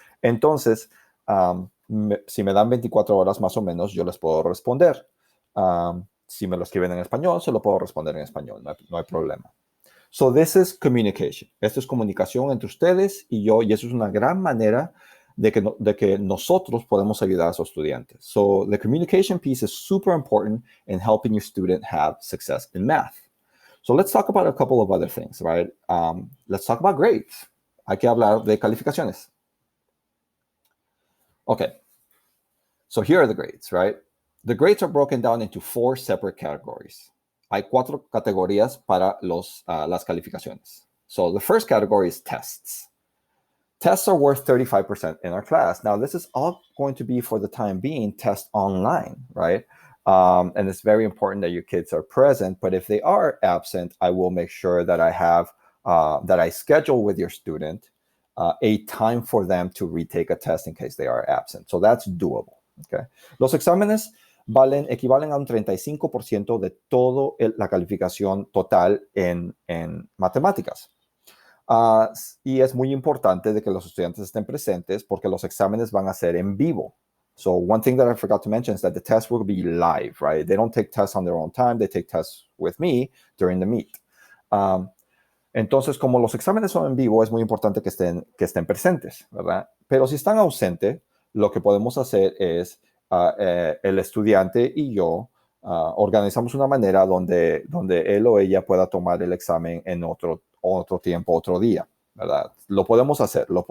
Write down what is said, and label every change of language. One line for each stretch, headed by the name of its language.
Spanish: Entonces, si me dan 24 horas más o menos, yo les puedo responder. Si me lo escriben en español, se lo puedo responder en español, no hay problema.
English: So this is communication.
Spanish: Esto es comunicación entre ustedes y yo, y eso es una gran manera de que nosotros podemos ayudar a esos estudiantes.
English: So the communication piece is super important in helping your student have success in math. So let's talk about a couple of other things, right? Let's talk about grades.
Spanish: Hay que hablar de calificaciones.
English: Okay. So here are the grades, right? The grades are broken down into 4 separate categories.
Spanish: Hay 4 categorías para las calificaciones.
English: So the first category is tests. Tests are worth 35% in our class. Now, this is all going to be, for the time being, test online, right? And it's very important that your kids are present. But if they are absent, I will make sure that I schedule with your student a time for them to retake a test in case they are absent. So that's doable. Okay.
Spanish: Los exámenes equivalen a un 35% de toda la calificación total en matemáticas. Y es muy importante de que los estudiantes estén presentes porque los exámenes van a ser en vivo.
English: So one thing that I forgot to mention is that the test will be live, right? They don't take tests on their own time. They take tests with me during the meet.
Spanish: Entonces, como los exámenes son en vivo, es muy importante que estén presentes, ¿verdad? Pero si están ausentes, lo que podemos hacer es el estudiante y yo organizamos una manera donde él o ella pueda tomar el examen en otro tiempo, otro día, ¿verdad? Lo podemos hacer.